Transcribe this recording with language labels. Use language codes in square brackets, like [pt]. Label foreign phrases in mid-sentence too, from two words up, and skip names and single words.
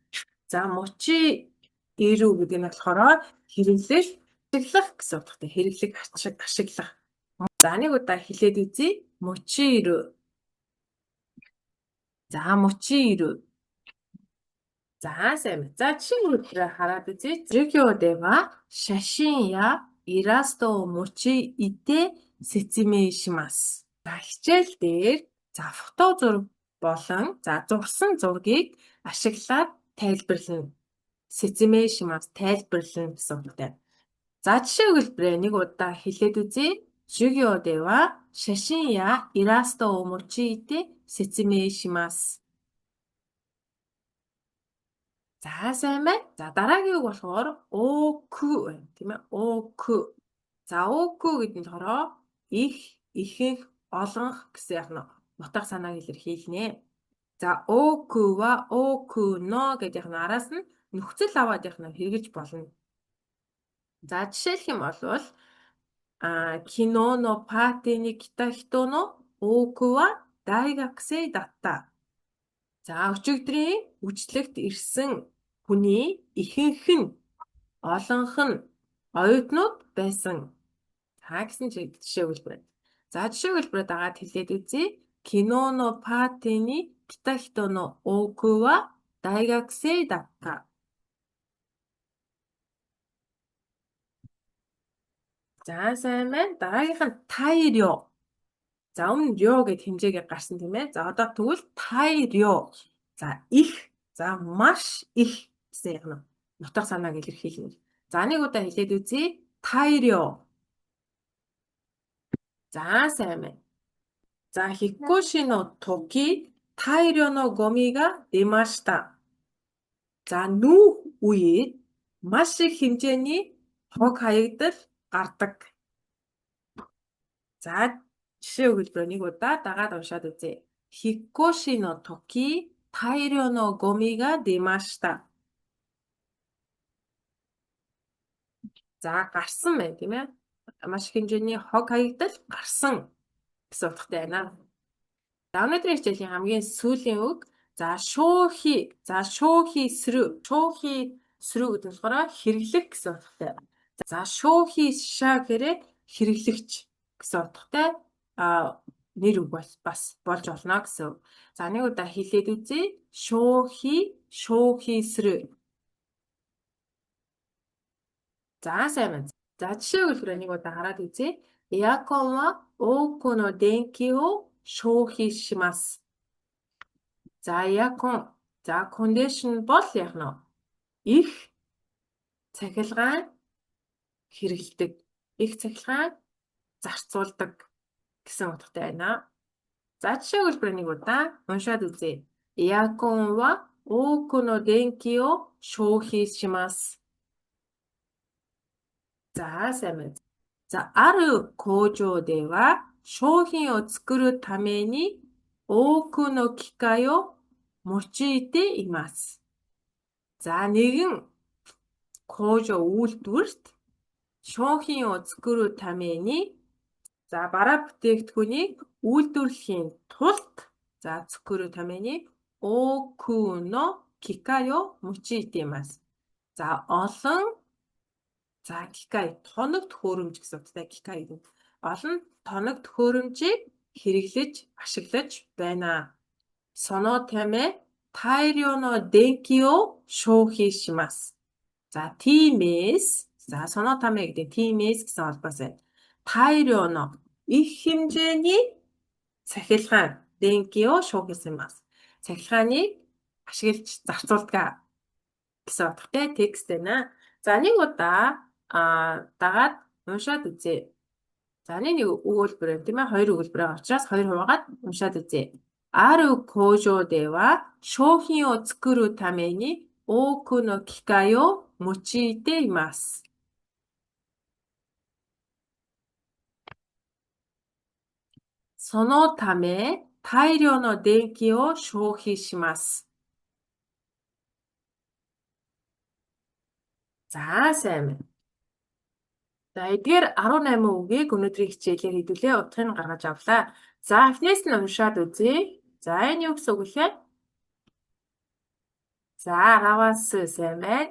[mn] За мочиру гэдэг нь болохоор хэрэглэх, ашиглах гэсэн утгатай. Хэрэглэх, ашиглах. За нэг удаа хэлээд үзье. Мочиру. За мочиру. За сайн байна. За жишээ өгүүлбэрээ хараад үзье. [ja] 授業では写真やイラストを用いて説明します. [mn] За хичээл дээр за фото зураг болон за зурсан зургийг ашиглаад тайлбарлана. [ja] 説明します [mn] тайлбарлана гэсэн утгатай. За жишээ өгүүлбэрээ нэг удаа хэлээд үзье. [ja] 授業では写真やイラストを用いて説明します. [mn] За сайн байна. За дараагийн үг болохоор оку байна тийм ээ. Оку. За оку гэдэг нь болохоор их, ихэнх, олонх гэсэн яг нь нутаг санааг илэрхийлнэ. За [ja] 多くは 多くの [mn] гэдэг яг нь араас нь нөхцөл аваад яг нь хэрэгж болно. За жишээлх юм бол [ja] 昨日 の パーティ に 来た 人 の 多く は 大学生 だった. [mn] За өчигдрийн үжлэгт ирсэн хүний ихэнх нь олонх нь оюутнууд байсан. За гэсэн жишээ өгүүлбэр. За жишээ өгүүлбэрээ дагаад хэлээд үзье. [ja] 昨日 の パーティ に 来た 人 の 多く は 大学生 だった. [mn] За сайн байна. Дараагийнх нь тайрё. За өмнө рё гэд хэмжээгээ гарсан тийм ээ. За одоо тэгвэл тайрё. За их. За маш их гэсэн яг нь нутаг санааг илэрхийлнэ. За нэг удаа хэлээд үзье. Тайрё. За сайн байна. [ja] За 引っ越し の 時 大量 の ごみ が 出ました. [mn] За нүүх үеэд маш их хэмжээний хог хаягдал гардаг. За жишээ өгүүлбэр нэг удаа дагаад уншаад үзье. [ja] 引っ越し の 時 大量 の ごみ が 出ました. [mn] За гарсан байна тийм ээ. Маш их хэмжээний хог хаягдал гарсан гэсэн утгатай байна. За өнөөдрийн хичээлийн хамгийн сүүлийн үг за шоухи. [ja] За 消費する. 消費する [mn] гэдэг нь болохоор хэрэглэх гэсэн утгатай. За шоухи ша гэхээр хэрэглэгч гэсэн утгатай нэр үг бас болж болно гэсэн. За нэг удаа хэлээд үзье. [ja] 消費する. [mn] За сайн байна. За жишээ өгүүлбэр нэг удаа хараад үзье. [ja] エアコン は 多く の 電気 を 消費します. [mn] За эакон. За кондишн бол яг нь их цахилгаан хэрэглэдэг. Их цахилгаан зарцуулдаг гэсэн утгатай байна. За жишээ өгүүлбэр нэг удаа уншаад үзье. [ja] エアコン は 多く の 電気 を 消費します. [mn] За сайн байна. За [ja] ある工場では商品を作るために多くの機械を用いています。 [mn] За нэгэн 工場үйлдвэрт [ja] 商品を作るために [mn] за бараа бүтээгдэхүүнийг үйлдвэрлэхийн тулд за [ja] 作るために多くの機械を用いています。 [mn] За олон за 機械 тоног төхөөрөмж гэсэн утгатай 機械 гэдэг. Олон тоног төхөөрөмжийг хэрэглэж ашиглаж байна. [ja] そのため大量の電気を消費します. [mn] За тиймээс за そのため гэдэг тиймээс гэсэн холбоос байна. [ja] 大量の [mn] их хэмжээний цахилгаан [ja] 電気を消費します. [mn] цахилгааныг ашиглаж зарцуулдаг гэсэн утгатай текст байна. За нэг удаа дагаад уншаад үзье. За нэг өгүүлбэр байна тийм ээ. Хоёр өгүүлбэр байгаа учраас хоёр хуваагаад уншаад үзье. [ja] ある工場では商品を作るために多くの機械を用いています。そのため大量の電気を消費します. [mn] За сайн байна. За эдгээр 18 үгийг өнөөдрийн хичээлээр хэдүүлээ утгыг гаргаж авлаа. За эхнээс нь уншаад үзье. За энэ юу гэсэн үг вэ? За араваас сайн байна.